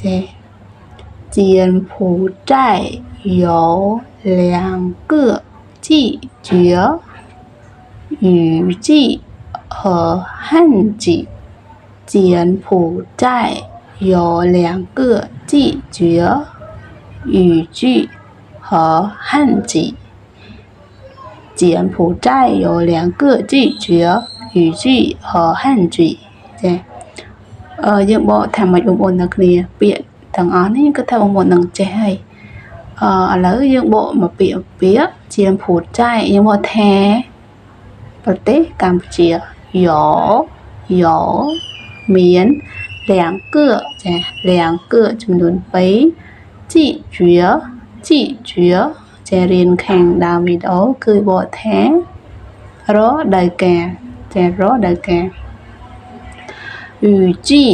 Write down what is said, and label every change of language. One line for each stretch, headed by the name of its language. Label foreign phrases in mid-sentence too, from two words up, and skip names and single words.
Chinese: 柬埔寨有2个季节雨季和旱季柬埔寨有2个季节雨季和旱季柬埔寨有2个季节雨季和旱季
Khmer: ចាយើងបកថាមិនបងប្អូនទាំងគ្នា ពាក្យទាំងអស់នេះគឺថាបងប្អូននឹងចេះហើយឥឡូវយើងបកមកពាក្យ柬埔寨យើងបកថាប្រទេសកម្ពុជាយោមាន2个ចា2个ចំនួន2 季节ចារៀនខាងដើមវីដេអូគឺបកថារដូវកាលចារដូវកាល雨季